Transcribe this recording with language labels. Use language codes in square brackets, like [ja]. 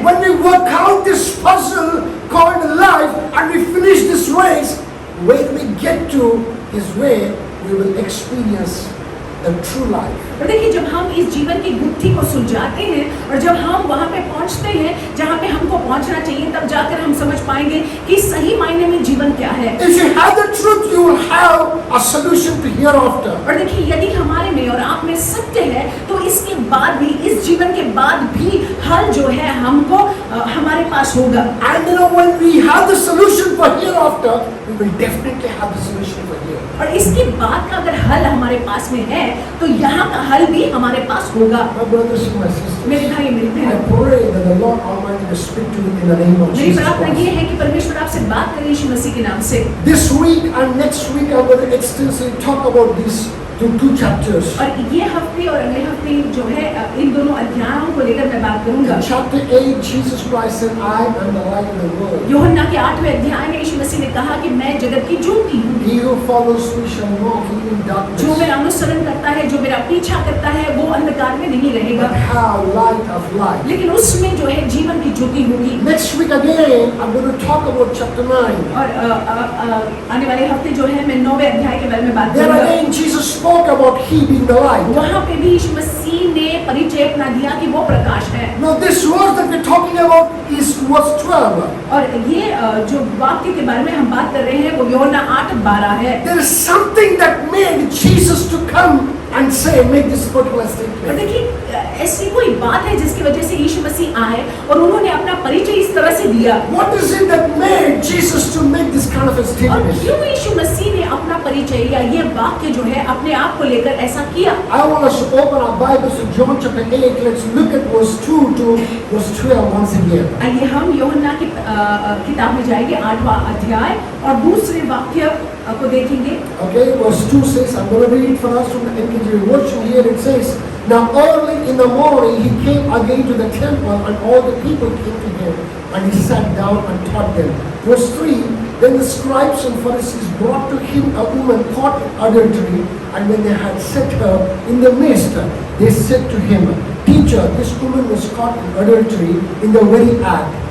[en] When we work out this puzzle called life and we finish this race, when we get to His way, we will experience the true life. [hi] और देखिए जब हम इस जीवन की गुत्थी को सुलझाते हैं और जब हम वहाँ पे पहुँचते हैं जहाँ पे हमको पहुँचना चाहिए, तब जाकर हम समझ पाएंगे कि सही मायने में जीवन क्या है। [en] If you have the truth, you will have a solution to hereafter. [hi] और देखिए यदि हमारे में और आप में सत्य है तो इसके बाद भी, इस जीवन के बाद भी हल जो है हमको हमारे पास होगा। [en] And you know, when we have the solution for hereafter, we will definitely have the solution for here. [hi] और इसके बाद का अगर हल हमारे पास में है तो यहाँ का हल भी हमारे पास होगा। [en] My brothers and my sisters, [hi] मेरे भाई मेरी [en] I [hi] बहन, [en] pray that the Lord Almighty will speak to you in the name of [hi] मेरी [en] Jesus [hi] प्रार्थना ये [en] Christ. [hi] है कि परमेश्वर आपसे बात करे यीशु मसीह के नाम से। [en] This week and next week, I'm going to extensively talk about these two chapters. [hi] और ये हफ्ते और अगले हफ्ते जो है इन दोनों अध्यायों को लेकर मैं बात करूंगा। [en] In chapter 8, Jesus Christ said, I am the light of the world. [hi] यूहन्ना के 8वें अध्याय में यीशु मसीह ने कहा कि मैं जगत की ज्योति हूँ। [en] He who follows me shall walk in [hi] जो [en] darkness, [hi] मेरा अनुसरण करता है, जो मेरा पीछा करता है, वो अंधकार में नहीं रहेगा, [en] but have light of life. [hi] लेकिन उसमें जो है जीवन की ज्योति होगी। [en] Next week again, I'm going to talk about chapter 9. [hi] और आने वाले हफ्ते जो है मैं 9वें अध्याय के बारे में बात [en] There [hi] करूंगा। [en] again, Jesus spoke about He being the light. [hi] वहाँ पे भी यीशु मसीह ने परिचय अपना दिया कि वो प्रकाश है। [en] Now, this verse that we're talking about is verse 12. [hi] और ये जो वाक्य के बारे में हम बात कर रहे हैं वो यूहन्ना 8:12 है। [en] There is something that made Jesus to come and say, make this particular [hi] और [en] statement. [hi] देखिए ऐसी कोई बात है जिसकी वजह से यीशु मसीह आए और उन्होंने अपना परिचय इस तरह से दिया। [en] What is it that made Jesus to make this kind of a [hi] और [en] statement? [hi] क्यों यीशु मसीह ने अपना परिचय या ये वाक्य जो है अपने आप को लेकर ऐसा किया? [en] I want us to open our Bibles to John chapter 8. Let's look at verse 2 to verse 12 once again. [hi] आइए हम यूहन्ना की किताब में जाएंगे 8वां अध्याय और दूसरे वाक्य को देखेंगे। [en] Okay, verse 2 says, I'm going to read it for us from the NKJV version here. It says, now early in the morning he came again to the temple and all the people came to him and he sat down and taught them. Verse 3, then the scribes and Pharisees brought to him a woman caught in adultery, and when they had set her in the midst, they said to him, Teacher, this woman was caught in adultery in the very act.